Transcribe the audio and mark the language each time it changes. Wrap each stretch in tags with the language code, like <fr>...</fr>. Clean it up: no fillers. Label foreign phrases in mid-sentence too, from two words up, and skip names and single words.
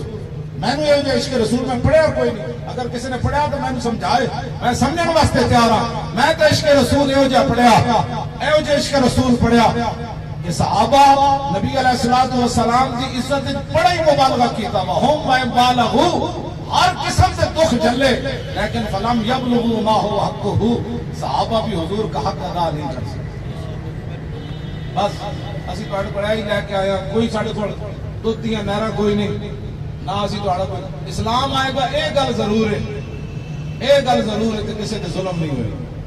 <pa>مینوں یہ جو عشق رسول میں پڑھیا کوئی نہیں، اگر کسی نے پڑھیا تو مینوں سمجھائے، میں سمجھنے واسطے تیار ہاں. میں تو عشق رسول یو جیہا پڑھیا، ایہو جیہا عشق رسول پڑھیا کہ صحابہ نبی</pa> <ar>عليه الصلاة والسلام</ar> <pa>کی عزت بڑا ہی مبالغہ کیتا वा हुम व बालहू,</pa> <ur>ہر قسم سے دکھ جھلے لیکن</ur> <ar>فلم يبلغ ما هو حقه,</ar> <ur>صحابہ بھی حضور کا حق ادا نہیں کر سکتے.</ur> <pa>بس اسی تہاڈے پڑھیا ہی لیکے آیا، کوئی ساڈے کول دودھ دیاں نہراں کوئی نہیں نا، اسی تہاڈا کوئی اسلام آئے گا یہ گل ضرور ہے، یہ گل ضرور ہے کہ کسی تے ظلم نہیں ہوئے گا.</pa>